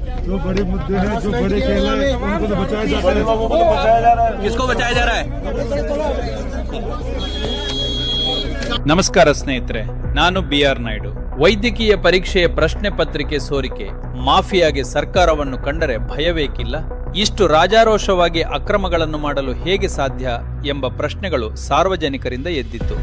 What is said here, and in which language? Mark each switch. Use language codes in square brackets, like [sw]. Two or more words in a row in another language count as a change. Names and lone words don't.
[hi] जो बड़े मुद्दे हैं, जो बड़े खेल हैं, उनको तो बचाया जाता है। किसको बचाया जा रहा है? [kn] ನಮಸ್ಕಾರ ಸ್ನೇಹಿತರೆ, ನಾನು BR ನಾಯ್ಡು. ವೈದ್ಯಕೀಯ ಪರೀಕ್ಷೆಯ ಪ್ರಶ್ನೆ ಪತ್ರಿಕೆ ಸೋರಿಕೆ ಮಾಫಿಯಾಗೆ ಸರ್ಕಾರವನ್ನು ಕಂಡರೆ ಭಯವೇಕಿಲ್ಲ. ಇಷ್ಟು ರಾಜಾರೋಷವಾಗಿ ಅಕ್ರಮಗಳನ್ನು ಮಾಡಲು ಹೇಗೆ ಸಾಧ್ಯ ಎಂಬ ಪ್ರಶ್ನೆಗಳು ಸಾರ್ವಜನಿಕರಿಂದ ಎದ್ದಿತ್ತು.